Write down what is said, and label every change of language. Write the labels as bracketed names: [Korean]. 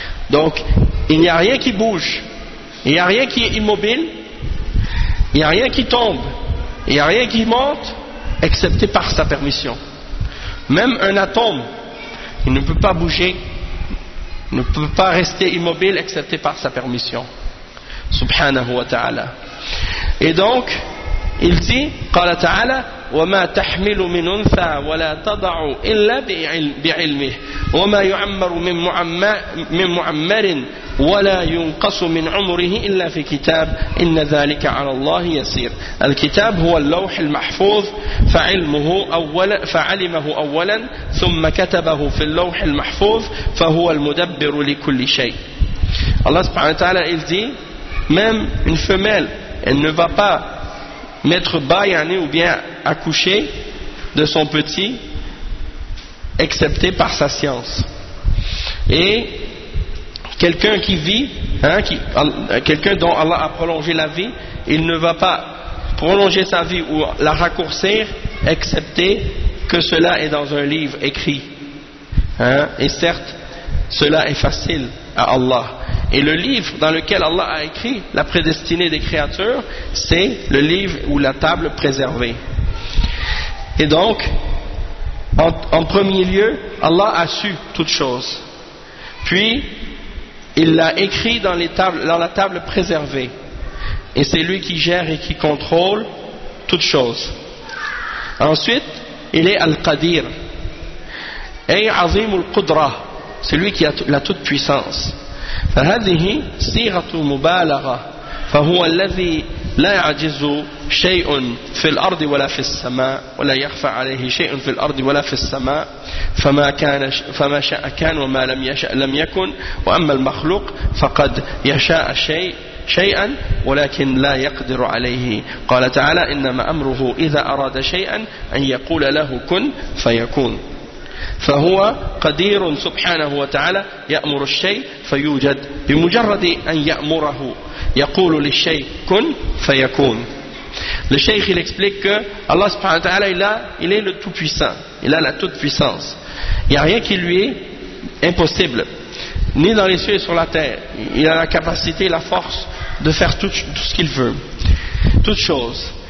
[French] Donc il n'y a rien qui bouge, il n'y a rien qui est immobile, il n'y a rien qui tombe, il n'y a rien qui monte excepté par sa permission. Même un atome, il ne peut pas bouger, ne peut pas rester immobile excepté par sa permission. [Arabic] Subhanahu wa ta'ala. [French] Et donc, il dit, [Arabic] قال تعالى, وما تحمل من أنثى ولا تضع إلا بعلمه وما يعمر من معمر ولا ينقص من عمره إلا في كتاب إن ذلك على الله يسير. الكتاب هو اللوح المحفوظ فعلمه أولا فعلمه أولا ثم كتبه في اللوح المحفوظ فهو المدبر لكل شيء. الله سبحانه وتعالى [French] il dit, même une femelle, elle ne va pas mettre bas, yani, ou bien accoucher de son petit, excepté par sa science. Et quelqu'un qui vit, hein, quelqu'un dont Allah a prolongé la vie, il ne va pas prolonger sa vie ou la raccourcir, excepté que cela est dans un livre écrit. Hein, et certes, cela est facile à Allah. Et le livre dans lequel Allah a écrit la prédestinée des créatures, c'est le livre ou la table préservée. Et donc, en premier lieu, Allah a su toute chose. Puis, il l'a écrit dans la table préservée. Et c'est lui qui gère et qui contrôle toute chose. Ensuite, il est Al-Qadir. Et Azim al-Qudra, c'est lui qui a la toute puissance. [Arabic] فهذه صيغة مبالغة فهو الذي لا يعجز شيء في الأرض ولا في السماء ولا يخفى عليه شيء في الأرض ولا في السماء فما شاء كان وما لم يشأ لم يكن وأما المخلوق فقد يشاء شيء شيئا ولكن لا يقدر عليه قال تعالى إنما أمره إذا أراد شيئا أن يقول له كن فيكون. فهو قدير سبحانه وتعالى يأمر الشيء فيوجد بمجرد أن يأمره يقول للشيء كن فيكون. [French] Le Cheikh il explique que Allah subhanahu wa ta'ala il est le tout puissant, il a la toute puissance. Il n'y a rien qui lui est impossible, ni dans les cieux et sur la terre. Il a la capacité, la force de faire tout ce qu'il veut, toute chose.